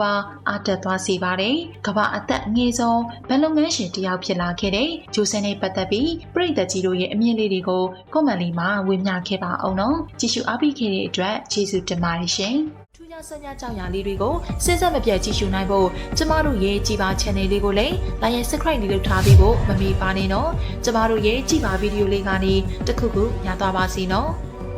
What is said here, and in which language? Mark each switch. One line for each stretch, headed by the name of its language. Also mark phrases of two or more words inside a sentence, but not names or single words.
Burmese: ပါအားတက်သွားစေပါတယ်။ကမ္ဘာအသက်အငယ်ဆုံးဘဏ်လုပ်ငန်းရှင်တစ်ယောက်ဖြစ်လာခဲ့တဲ့ဂျိုဆယ်နဲ့ပတ်သက်ပြီးပရိသတ်ကြီးတို့ရဲ့အမြင်လေးတွေကိုကွန်မန့်လေးမှာဝေမျှခဲ့ပါအောင်နော်။ကြည့်ရှုအားပေးခဲ့တဲ့အတွက်ကျေးဇူးတင်ပါတယ်ရှင်။ထူးခြားဆန်းခြားကြောင်ရာလေးတွေကိုစဉ်ဆက်မပြတ်ကြည့်ရှုနိုင်ဖို့ကျမတို့ရဲ့ကြည်ပါ channel လေးကိုလည်း
English: like and subscribe
Burmese: လုပ်ထားပေးဖို့မမေ့ပါနဲ့နော်။ကျမတို့ရဲ့ကြည်ပါဗီဒီယိုလေးကနေတစ်ခုခုညသွားပါစီနော်။